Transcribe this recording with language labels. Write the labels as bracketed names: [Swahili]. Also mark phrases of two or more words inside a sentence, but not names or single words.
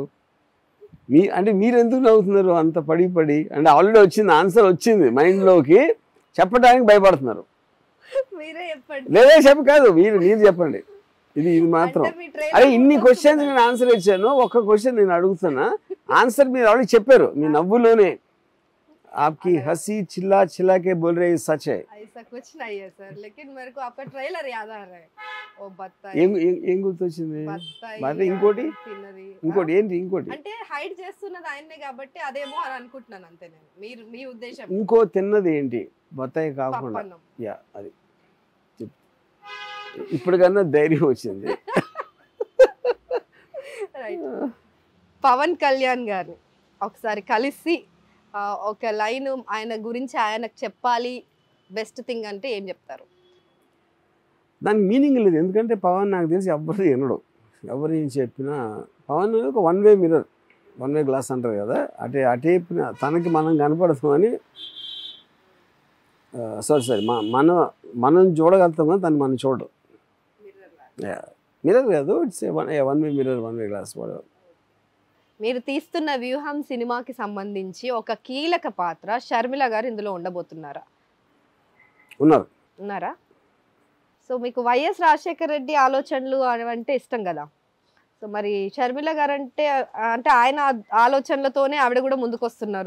[Telugu] అంటే మీరు ఎందుకు నవ్వుతున్నారు అంత పడి అంటే ఆల్రెడీ వచ్చింది, ఆన్సర్ వచ్చింది మైండ్లోకి, చెప్పడానికి భయపడుతున్నారు. మీరే చెప్పండి. లేదే చెప్పు కాదు, మీరు చెప్పండి. ఇది మాత్రం అరే ఇన్ని క్వశ్చన్స్ నేను ఆన్సర్ ఇచ్చాను, ఒక్క క్వశ్చన్ నేను అడుగుతున్నా, ఆన్సర్ మీరు ఆల్రెడీ చెప్పారు మీ నవ్వులోనే. [Hindi] आपकी हंसी चिल्ला चिल्ला के बोल रहे सच है. ऐसा कुछ नहीं है सर, लेकिन मेरे को आपका ट्रेलर याद आ रहा है. ओ बत्ताई [Telugu] ఏం గుర్తొచ్చింది? బత్తాయి ఇంకోటి ఏంటి? ఇంకోటి అంటే హైడ్ చేస్తున్నది ఆయన్నే కాబట్టి అదేమో అని అనుకుంటున్నాను అంతే నేను. మీ ఉద్దేశం? ఇంకో తిన్నది ఏంటి? బత్తాయి కాకుండా అది ఇప్పటికన్నా ధైర్యం వచ్చింది. పవన్ కళ్యాణ్ గారిని ఒకసారి కలిసి ఒక లైన్ ఆయన గురించి ఆయనకు చెప్పాలి [English] best thing [Telugu] అంటే ఏం చెప్తారు? దానికి మీనింగ్ లేదు, ఎందుకంటే పవన్ నాకు తెలిసి ఎవరు వినడు, ఎవరు ఏం చెప్పినా. పవన్ ఒక [English] 1 way mirror, 1 way glass [Telugu] అంటారు కదా, అటే తనకి మనం కనపడతాం అని. సారీ మనం చూడగలుగుతాం కానీ తను మనం చూడడం. మిర్రర్ కాదు, [English] It's 1 way mirror, 1 way glass. [Telugu] మీరు తీస్తున్న వ్యూహం సినిమాకి సంబంధించి ఒక కీలక పాత్ర షర్మిల గారు ఇందులో ఉండబోతున్నారా? ఉన్నారా? సో మీకు వైఎస్ రాజశేఖర రెడ్డి ఆలోచనలు అంటే ఇష్టం కదా, సో మరి షర్మిల గారు అంటే ఆయన ఆలోచనలతోనే ఆవిడ కూడా ముందుకు వస్తున్నారు.